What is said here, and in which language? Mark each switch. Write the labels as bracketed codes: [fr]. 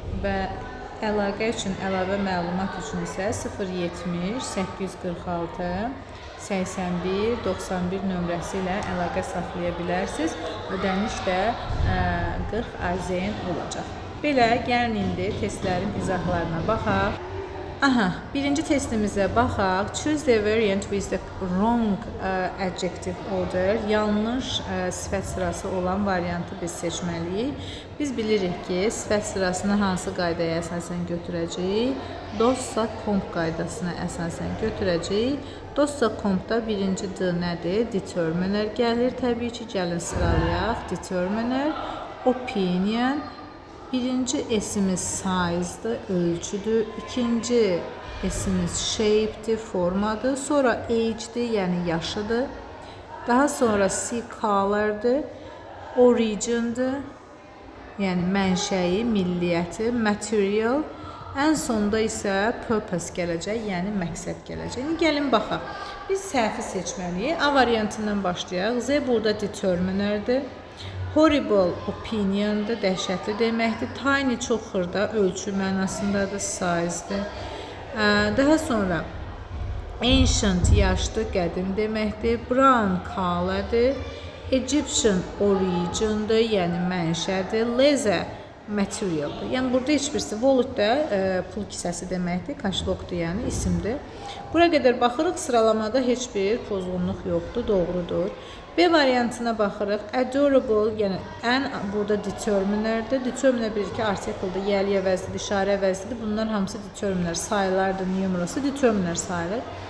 [az] Və əlaqə üçün, əlavə məlumat üçün isə 070 846 81 91 nömrəsi ilə əlaqə saxlaya bilərsiniz. Ödəniş də 40 AZN olacaq. Belə, gəlin indi testlərin izahlarına baxaq. Birinci testimizə baxaq. [en] Choose the variant with the wrong adjective order. [az] Yanlış sifət sırası olan variantı biz seçməliyik. Biz bilirik ki, sifət sırasını hansı qaydaya əsasən götürəcəyik? Dossa komp qaydasına əsasən götürəcəyik. Dossa kompda birinci D nədir? Determiner gəlir. Təbii ki, gəlin sıralayaq. [en] Determiner, opinion. [az] Birinci esimiz size'dır, ölçüdür. İkinci esimiz shape'dir, formadır. Sonra age'dir, yəni yaşıdır. Daha sonra C color'dır, origin'dir, yəni mənşəyi, milliyyəti, material. Ən sonda isə purpose gələcək, yəni məqsəd gələcək. İndi gəlin baxaq. Biz səhvi seçməliyik. A variantından başlayaq. Z burada determiner'dir. Horrible opinion'dır, dəhşətli deməkdir. Tiny çox xırda, ölçü mənasındadır, size'dir. Daha sonra ancient yaşlı, qədim deməkdir. Brown color'dır. Egyptian origin'dır, yəni mənşədir. Leather material'dır. Yəni burada heç birisi wallet də pul kisəsi deməkdir, kaşlokdur, yəni isimdir. Bura qədər baxırıq, sıralamada heç bir pozğunluq yoxdur, doğrudur. B variantına baxırıq. Adorable, yəni ən burada determiner'dir. Determiner bilir ki, artikeldir, yəli əvəzlidir, işarə əvəzlidir. Bunlar hamısı determiner, sayılardır, numerası determiner sayılır.